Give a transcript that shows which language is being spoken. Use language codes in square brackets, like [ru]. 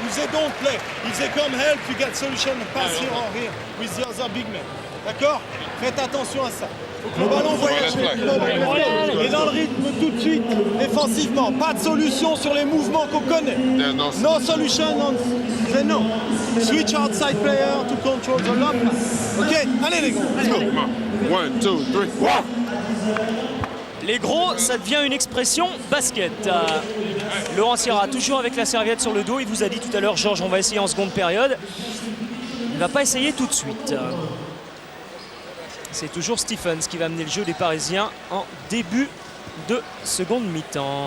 [en] If they don't play, if they come help, you get solution, pass here or here with the other big man. [fr] D'accord? Faites attention à ça. Faut que le ballon voyage. Et dans le rythme tout de suite, défensivement. Pas de solution sur les mouvements qu'on connaît. [en] No solution on the no. Switch outside player to control the lob. [fr] Ok, allez les gars, [en] let's go. [fr] 1, 2, 3. Les gros, ça devient une expression basket. Laurent Ciara, toujours avec la serviette sur le dos. Il vous a dit tout à l'heure, Georges, on va essayer en seconde période. Il ne va pas essayer tout de suite. C'est toujours Stephens qui va mener le jeu des Parisiens en début de seconde mi-temps.